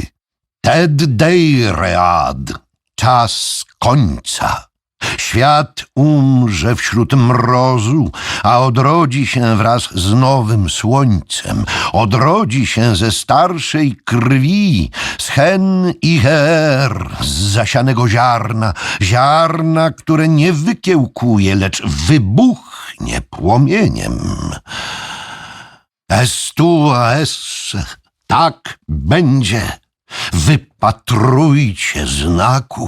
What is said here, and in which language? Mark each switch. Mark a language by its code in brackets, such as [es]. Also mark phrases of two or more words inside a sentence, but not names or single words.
[pl] Ted deiread, czas końca. Świat umrze wśród mrozu, a odrodzi się wraz z nowym słońcem. Odrodzi się ze starszej krwi, z hen i her, z zasianego ziarna. Ziarna, które nie wykiełkuje, lecz wybuchnie płomieniem. Estua esse, tak będzie. Wypatrujcie znaków.